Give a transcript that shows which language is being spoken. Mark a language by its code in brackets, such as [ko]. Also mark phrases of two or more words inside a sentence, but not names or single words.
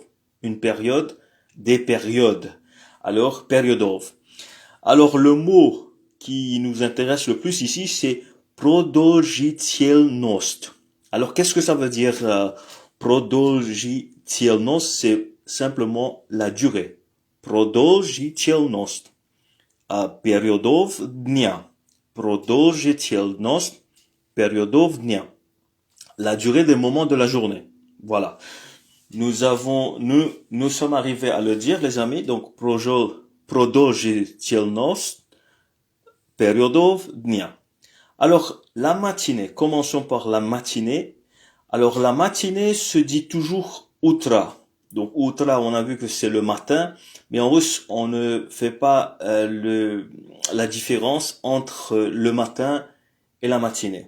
[fr] Une période, des périodes. Alors periodov. Alors le mot qui nous intéresse le plus ici, c'est продолжительность. Alors qu'est-ce que ça veut dire продолжительность? C'est simplement la durée. [ru] Продолжительность периодов дня. Продолжительность периодов дня. [fr] La durée des moments de la journée. Voilà. Nous sommes arrivés à le dire, les amis. Donc, [ru] продолжительность периодов дня. [fr] Alors, la matinée. Commençons par la matinée. Alors, la matinée se dit toujours утро. Donc, утро, on a vu que c'est le matin. Mais en russe, on ne fait pas la différence entre le matin et la matinée.